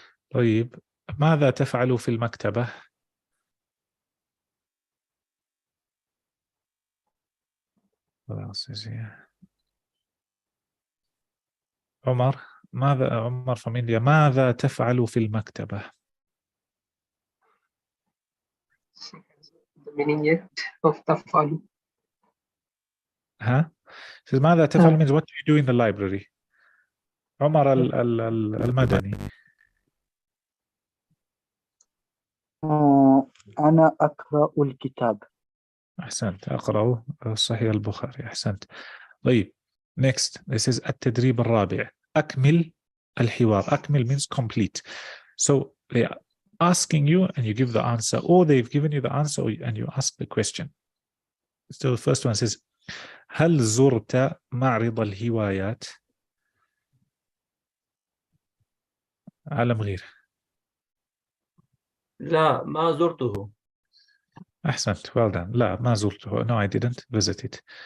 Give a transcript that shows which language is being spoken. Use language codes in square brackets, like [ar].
[ar] طيب ماذا تفعل في المكتبة؟ عمر. [en] عمر from India. [ar] ماذا تفعل في المكتبة؟ [en] The meaning yet of تفعل. [ar] ها؟ ماذا تفعل [en] means what do you do in the library? [ar] عمر المدني. أنا أقرأ الكتاب. أحسنت. أقرأ صحيح البخاري. أحسنت. [en] طيب next this is [ar] التدريب الرابع. أكمل الحوار. [en] أكمل means complete. So they are asking you and you give the answer, or they've given you the answer and you ask the question. So the first one says [ar] هل زرت معرض الهوايات؟ علم غير. لا ما زرته. أحسنت. [en] well done. [ar] لا ما زرته. [en] No, I didn't visit it.